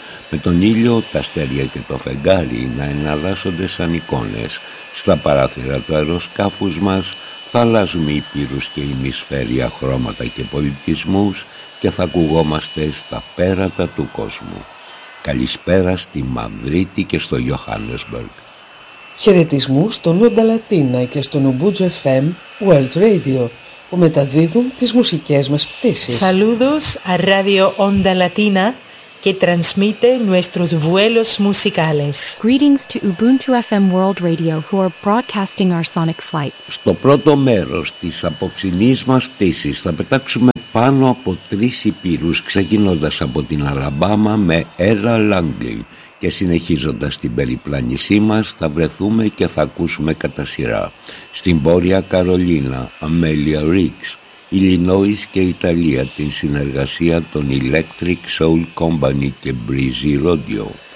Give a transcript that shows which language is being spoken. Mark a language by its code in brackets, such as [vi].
[el] Με τον ήλιο, τα αστέρια και το φεγγάρι να εναλλάσσονται σαν εικόνες στα παράθυρα του αεροσκάφους μας, θα αλλάζουμε ηπείρους και ημισφαίρια χρώματα και πολιτισμούς και θα ακουγόμαστε στα πέρατα του κόσμου. Καλησπέρα στη Μαδρίτη και στο Johannesburg. Χαιρετισμούς στον Onda Latina και στον Ubuntu FM World Radio, που μεταδίδουν τις μουσικές μας πτήσεις. [es] Saludos a Radio Onda Latina, que transmite nuestros vuelos musicales. [en] Greetings to Ubuntu FM World Radio, who are broadcasting our sonic flights. [el] Στο πρώτο μέρος της απόψινής μας πτήσης θα πετάξουμε πάνω από τρεις ηπείρους, ξεκινώντας από την Αλαμπάμα με Ella Langley και συνεχίζοντας την περιπλάνησή μας θα βρεθούμε και θα ακούσουμε κατά σειρά στην Βόρεια Καρολίνα Amelia Riggs, Illinois και Ιταλία την συνεργασία των Electric Soul Company και Breezy Radio,